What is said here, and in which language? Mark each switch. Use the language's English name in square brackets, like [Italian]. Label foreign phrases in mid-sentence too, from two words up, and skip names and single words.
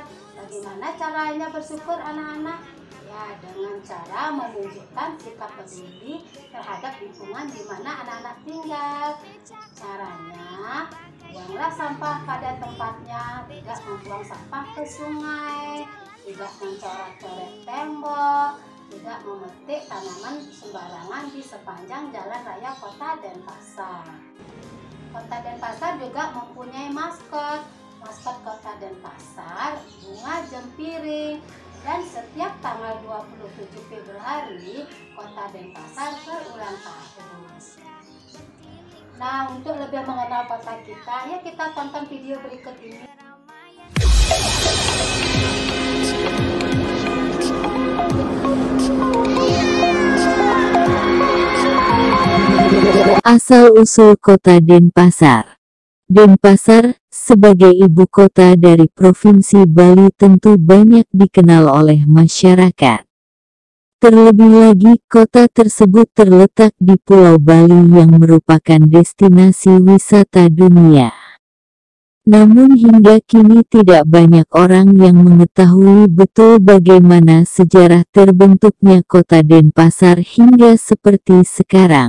[Indonesian] Bagaimana caranya bersyukur anak-anak? Ya, dengan cara menunjukkan sikap peduli terhadap lingkungan di mana anak-anak tinggal. Caranya, buanglah sampah pada tempatnya, tidak membuang sampah ke sungai, tidak mencoret-coret tembok, tidak memetik tanaman sembarangan di sepanjang jalan raya kota Denpasar. Kota Denpasar juga mempunyai maskot. Maskot kota Denpasar bunga jempiring. Dan setiap tanggal 27 Februari, kota Denpasar berulang tahun. Nah, untuk lebih mengenal kota kita, ya kita tonton video berikut ini. Asal-usul kota Denpasar. Denpasar, sebagai ibu kota dari Provinsi Bali tentu banyak dikenal oleh masyarakat. Terlebih lagi, kota tersebut terletak di Pulau Bali yang merupakan destinasi wisata dunia. Namun hingga kini tidak banyak orang yang mengetahui betul bagaimana sejarah terbentuknya kota Denpasar hingga seperti sekarang.